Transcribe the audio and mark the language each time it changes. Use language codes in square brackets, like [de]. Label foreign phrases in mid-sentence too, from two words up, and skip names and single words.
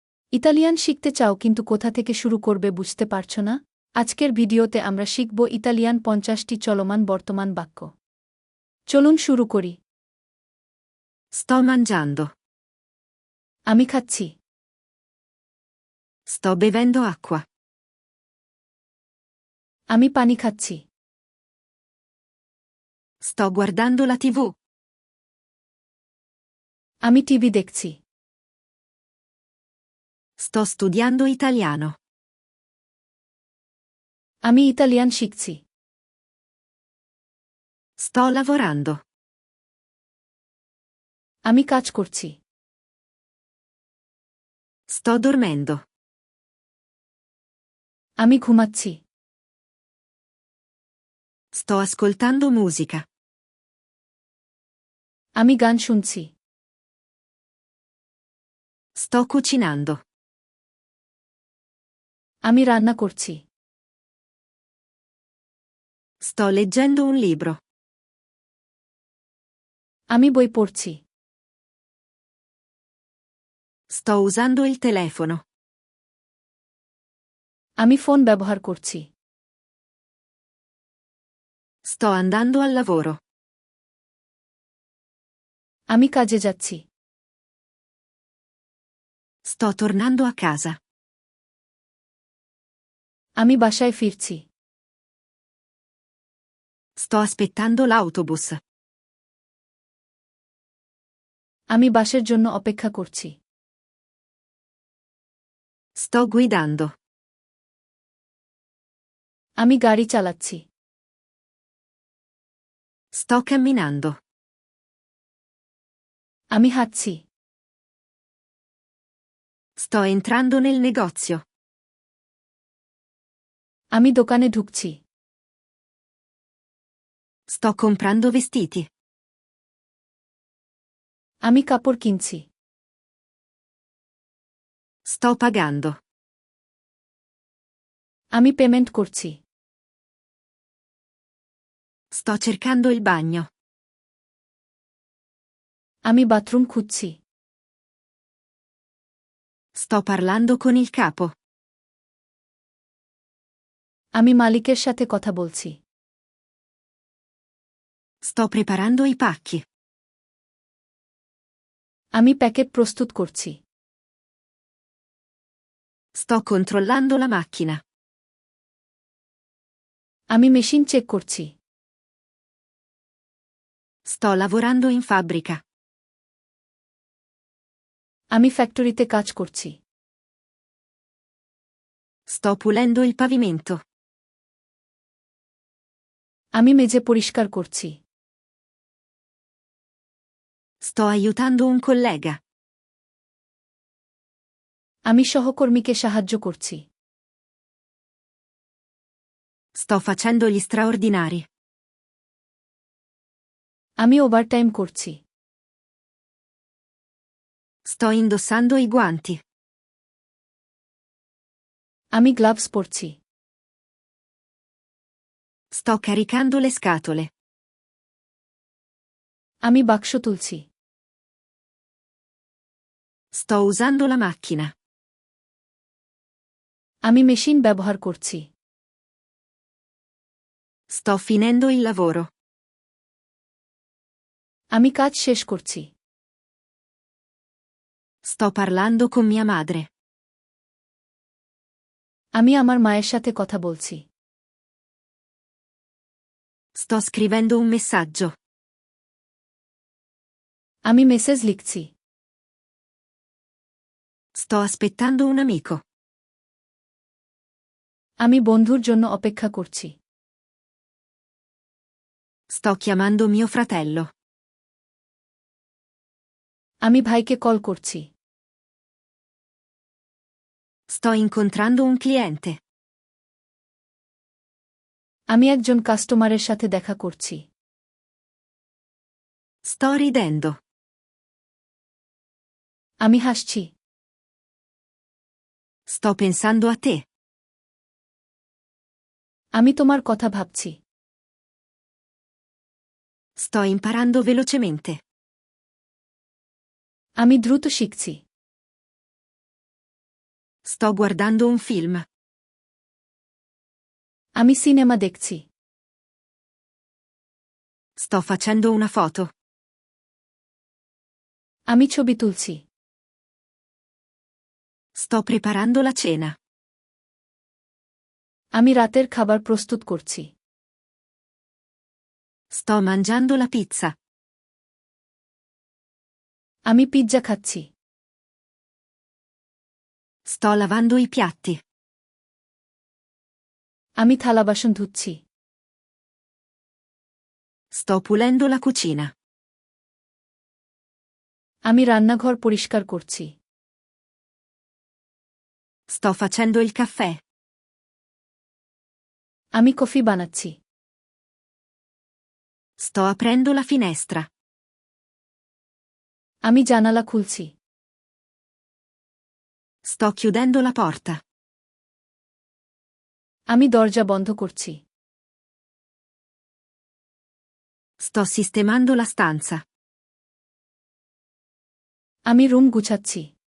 [bn] ইতালিয়ান শিখতে চাও কিন্তু কোথা থেকে শুরু করবে বুঝতে পারছ না? আজকের ভিডিওতে আমরা শিখব ইতালিয়ান ৫০টি চলমান বর্তমান বাক্য। চলুন শুরু করি। [it] Sto mangiando. [bn] আমি খাচ্ছি। [it] Sto bevendo acqua. [bn] আমি পানি খাচ্ছি। [it] Sto guardando la TV. [bn] আমি টিভি দেখছি। [it] Sto studiando italiano. [bn] আমি ইতালিয়ান শিখছি। [it] Sto lavorando. [bn] আমি কাজ করছি। [it] Sto dormendo. [bn] আমি ঘুমাচ্ছি। [it] Sto ascoltando musica. [bn] আমি গান শুনছি। [it] Sto cucinando. [bn] আমি রান্না করছি। [it] Sto leggendo un libro. [bn] আমি বই পড়ছি। [it] Sto usando il telefono. [bn] আমি ফোন ব্যবহার করছি। [it] Sto andando al lavoro. [bn] আমি কাজে যাচ্ছি। [it] Sto tornando a casa. [bn] আমি বাসায় ফিরছি। [it] Sto aspettando l'autobus. [bn] আমি বাসের জন্য অপেক্ষা করছি। [it] Sto guidando. [bn] আমি গাড়ি চালাচ্ছি। [it] Sto camminando. [bn] আমি হাঁটছি। [it] Sto entrando nel negozio. [bn] আমি দোকানে ঢুকছি। [it] Sto comprando vestiti. [bn] আমি কাপড় কিনছি। [it] Sto pagando. [bn] আমি পেমেন্ট করছি। [it] Sto cercando il bagno. [bn] আমি বাথরুম খুঁজছি। [it] Sto parlando con il capo. [bn] আমি মালিকের সাথে কথা বলছি। [it] Sto preparando i pacchi. [bn] আমি প্যাকেট প্রস্তুত করছি। [it] Sto controllando la macchina. [bn] আমি [en] machine check [bn] করছি। [it] Sto lavorando in fabbrica. [bn] আমি ফ্যাক্টরিতে কাজ করছি। [it] Sto pulendo il pavimento. [bn] আমি মেঝে পরিষ্কার করছি। [it] Sto aiutando un collega. [bn] আমি সহকর্মীকে সাহায্য করছি। [it] Sto facendo gli straordinari. [bn] আমি ওভারটাইম করছি। [it] Sto indossando i guanti. [bn] আমি গ্লাভস পরছি। [it] Sto caricando le scatole. [bn] আমি বাক্স তুলছি। [it] Sto usando la macchina. [bn] আমি মেশিন ব্যবহার করছি। [it] Sto finendo il lavoro. [bn] আমি কাজ শেষ করছি। [it] Sto parlando con mia madre. [bn] আমি আমার মায়ের সাথে কথা বলছি। [it] Sto scrivendo un messaggio. [bn] আমি মেসেজ লিখছি। [it] Sto aspettando un amico. [bn] আমি বন্ধুর জন্য অপেক্ষা করছি। [it] Sto chiamando mio fratello. [bn] আমি ভাইকে কল করছি। [it] Sto incontrando un cliente. [bn] আমি একজন কাস্টমারের সাথে দেখা করছি। [it] Sto ridendo. [bn] আমি হাসছি। [it] Sto pensando a te. [bn] আমি তোমার কথা ভাবছি। [it] Sto imparando velocemente. [bn] আমি দ্রুত শিখছি। [it] Sto guardando un film. [bn] আমি সিনেমা দেখছি। [it] Sto facendo una foto. [bn] আমি ছবি তুলছি। [it] Sto preparando la cena. [bn] আমি রাতের খাবার প্রস্তুত করছি। [it] Sto mangiando la pizza. [bn] আমি পিৎজা খাচ্ছি। [it] Sto lavando i piatti. [bn] আমি থালাবাসন ধুচ্ছি। [it] Sto pulendo la cucina. [bn] আমি রান্নাঘর পরিষ্কার করছি। [it] Sto facendo il caffè. [bn] আমি কফি বানাচ্ছি। [it] Sto aprendo la finestra. [bn] আমি জানালা খুলছি। [it] Sto chiudendo la porta. [bn] আমি দরজা বন্ধ করছি। [it] Sto sistemando la stanza. [bn] আমি রুম গুছাচ্ছি।